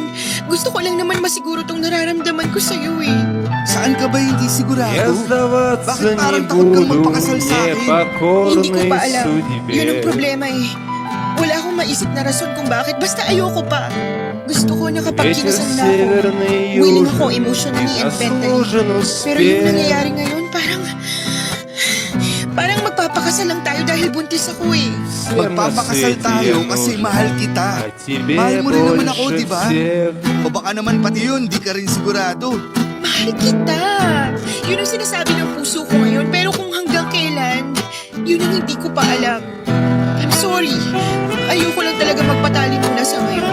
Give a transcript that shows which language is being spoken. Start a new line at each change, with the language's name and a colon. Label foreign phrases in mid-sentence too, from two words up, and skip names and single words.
Filipino: Gusto ko lang naman masiguro itong nararamdaman ko sa'yo eh. Saan ka ba hindi
Russian: Я
Filipino: sigurado?
Russian: сдаваться
Filipino: Bakit
Russian: не
Filipino: parang takot kang
Russian: буду,
Filipino: magpakasal sa akin? Hindi ko
Russian: непокорный
Filipino: pa alam.
Russian: судьбе.
Filipino: Yun ang problema eh. Wala akong maisip na rason kung bakit. Basta ayoko pa. Gusto ko na kapag
Russian: Ветер
Filipino: kinasal na ako,
Russian: северный и
Filipino: willing ako
Russian: южный,
Filipino: emotionally
Russian: и
English: and mentally.
Russian: заслужен
Filipino: Pero yung
Russian: успех.
Filipino: nangyayari ngayon, parang magpapakasal lang tayo dahil buntis ako eh.
Russian: Всем на
Filipino: Magpapakasal
Russian: свете
Filipino: tayo
Russian: я
Filipino: kasi
Russian: нужен,
Filipino: mahal kita.
Russian: а тебе
Filipino: Mahal mo rin naman ako,
Russian: больше
Filipino: di ba?
Russian: всех.
Filipino: O baka naman pati yun, di ka rin sigurado. Mahal kita. Yun ang sinasabi ng puso ko ngayon. Pero kung hanggang kailan, yun ang hindi ko pa alam.
English: I'm sorry.
Filipino: Ayoko lang talaga magpatali muna sa ngayon.